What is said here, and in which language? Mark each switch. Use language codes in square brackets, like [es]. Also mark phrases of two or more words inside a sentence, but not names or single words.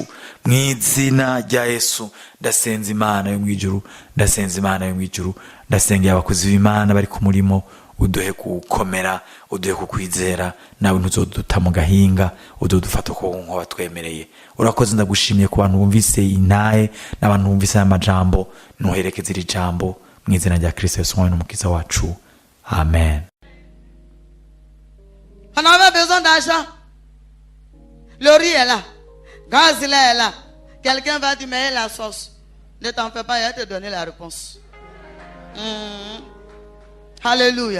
[rn] Mw'izina rya Yesu ndasenza Imana yo mwijuru, ndasenza Imana yo mwijuru, ndasengera abakozi b'Imana bari ku murimo, uduhe gukomera, uduhe kukwizera, nawe ntuzoduta mu gahinga, ududufata ko nko watwemereye. Urakoze, ndagushimiye ku bantu bumvise intahe n'abantu bumvise amajambo, nuherekeze iri jambo mw'izina rya Kristo Yesu n'umukiza wacu. Amen. [fr] On avait besoin d'argent. Le riz est là, gaz est là. Quelqu'un va dire mais la sauce. Ne t'en fais pas, il va te donner la réponse. Alléluia.